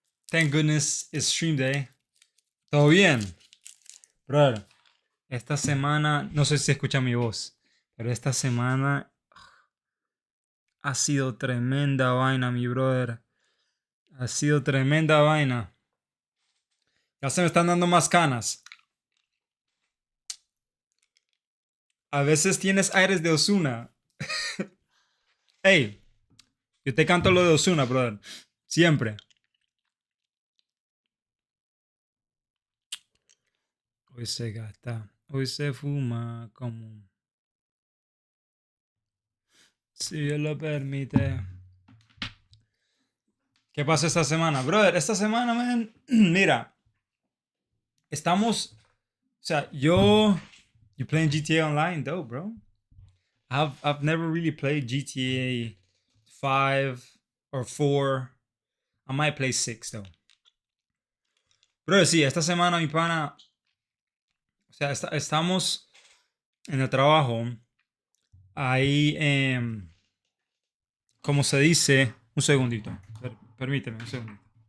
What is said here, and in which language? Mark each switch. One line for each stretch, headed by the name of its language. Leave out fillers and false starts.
English: Thank goodness it's stream day.
Spanish: Todo bien. Brother, esta semana, no sé si se escucha mi voz, pero esta semana ha sido tremenda vaina, mi brother. Ha sido tremenda vaina. Ya se me están dando más canas. A veces tienes aires de Ozuna. Hey, yo te canto lo de Ozuna, brother. Siempre. Hoy se gasta, hoy se fuma como si Dios lo permite. ¿Qué pasa esta semana? Brother, esta semana, man, mira, estamos, o sea,
English: you playing GTA Online, though, bro? I've never really played GTA 5 or 4. I might play 6, though.
Spanish: Brother, sí, esta semana, mi pana, o sea, estamos en el trabajo, ahí, como se dice, un segundito, permíteme un segundito.